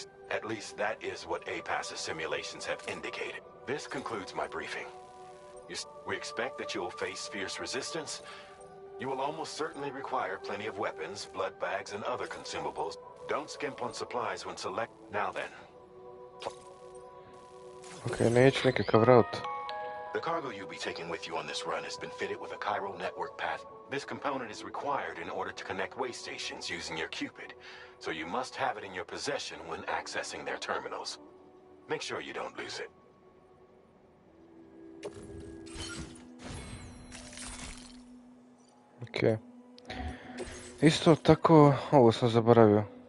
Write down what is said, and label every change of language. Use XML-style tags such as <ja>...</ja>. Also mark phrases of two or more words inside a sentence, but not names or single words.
<en>At least that is what APAS's simulations have indicated. This concludes my briefing. We expect that you will face fierce resistance. You will almost certainly require plenty of weapons, blood bags, and other consumables. Don't skimp on supplies when select... Now then.</en> <sr>Okay, neću nikakav route.</sr> <en>The cargo you'll be taking with you on this run has been fitted with a chiral network path. This component is required in order to connect way stations using your Cupid, so you must have it in your possession when accessing their terminals. Make sure you don't lose it. Okay.</en> <sr>Isto tako, ovo sam zaboravio.</sr>